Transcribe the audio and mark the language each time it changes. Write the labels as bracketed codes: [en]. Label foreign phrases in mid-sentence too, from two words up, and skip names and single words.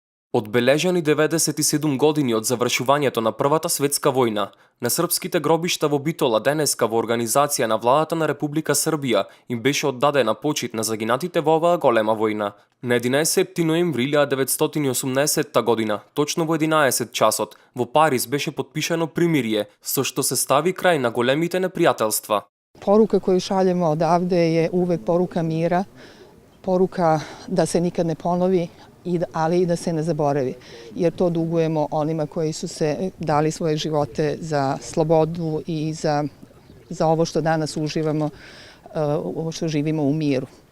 [mk] Одбележани 97 години од завршувањето на Првата светска војна, на српските гробишта во Битола денеска во организација на владата на Република Србија им беше оддадена почит на загинатите во оваа голема војна. На 11 ноември 1980 година, точно во 11 часот, во Париз беше потпишано примирие, со што се стави крај на големите непријателства. [sr] Poruka koju šaljemo odavde je uvek poruka mira, poruka da se nikad ne ponovi, ali i da se ne zaboravi, jer to dugujemo onima koji su se dali svoje živote za slobodu i za ovo što danas uživamo, ovo što živimo u miru.